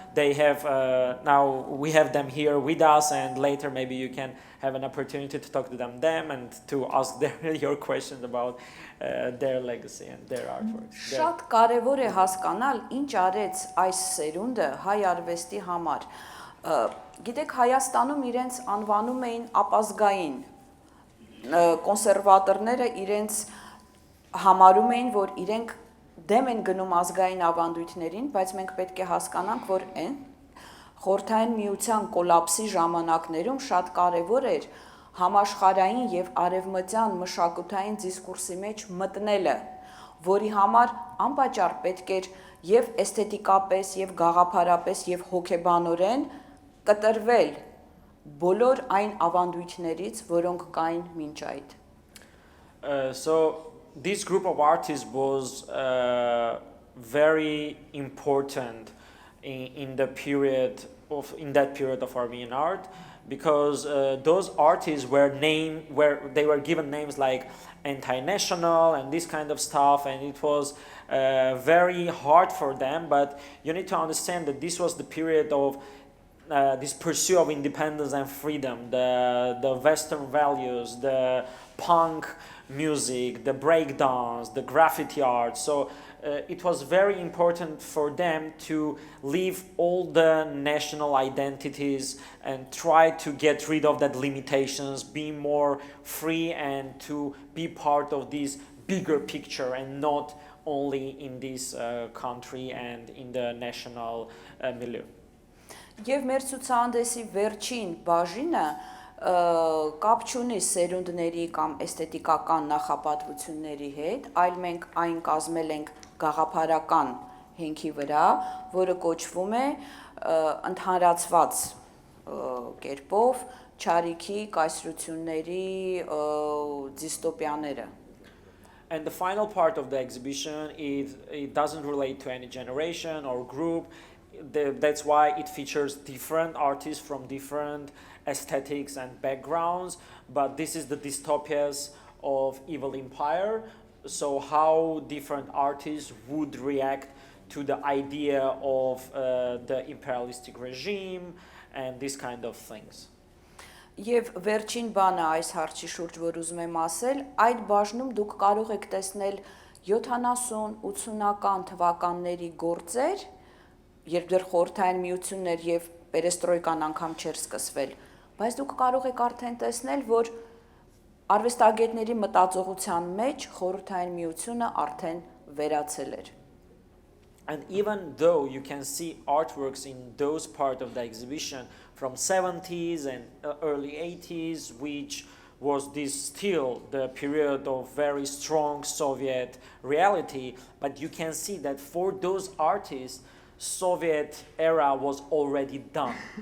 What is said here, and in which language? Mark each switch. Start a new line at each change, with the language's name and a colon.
English: They have now we have them here with us, and later maybe you can have an opportunity to talk to them and to ask your questions about their legacy and their artworks.
Armenian: Շատ կարևոր է հասկանալ ինչ արեց այս սերունդը հայ արվեստի համար։ Գիտեք, Հայաստանում իրենց անվանում էին ապազգային, կոնսերվատորները իրենց համարում էին, որ իրենք դեմ են գնում ազգային ավանդույթներին, բայց մենք պետք է հասկանանք, որ այն Խորհրդային միության կոլապսի ժամանակներում շատ կարևոր էր համաշխարհային եւ արևմտյան մշակութային դիսկուրսի մեջ մտնելը, որի համար անպատճառ պետք էր եւ էսթետիկապես եւ գաղափարապես եւ հոգեբանորեն կտրվել բոլոր այն ավանդույթներից, որոնք կային մինչ այդ։
English: So this group of artists was very important in that period of Armenian art, because those artists were given names like anti-national and this kind of stuff, and it was very hard for them. But you need to understand that this was the period of this pursuit of independence and freedom, the Western values, the punk music, the breakdance, the graffiti art. So it was very important for them to leave all the national identities and try to get rid of that limitations, be more free, and to be part of this bigger picture and not only in this country and in the national milieu.
Armenian: Եվ մեր ցուցահանդեսի վերջին բաժինը կապ չունի սերունդների կամ էսթետիկական նախապատվությունների հետ, այլ մենք այն կազմել ենք գաղափարական հենքի վրա, որը կոչվում է ընդհանրացված կերպով Չարիքի կայսրությունների դիստոպիաները։
English: And the final part of the exhibition it doesn't relate to any generation or group. That's why it features different artists from different aesthetics and backgrounds, but this is the dystopias of evil empire. So how different artists would react to the idea of the imperialistic regime and this kind of things.
Armenian: Եվ վերջին բանը այս հարցի շուրջ, որ ուզում եմ ասել, այդ բաժնում դուք կարող եք տեսնել 70-80-ական թվականների գործեր, երբ դեռ խորհրդային միությունն էր եւ պերեստրոյկան անգամ չէր սկսվել, բայց դուք կարող եք արդեն տեսնել, որ արվեստագետների մտածողության մեջ խորհրդային միությունը արդեն վերացել էր։
English: And even though you can see artworks in those part of the exhibition from 70s and early 80s, which was this still the period of very strong Soviet reality, but you can see that for those artists, Soviet era was already done.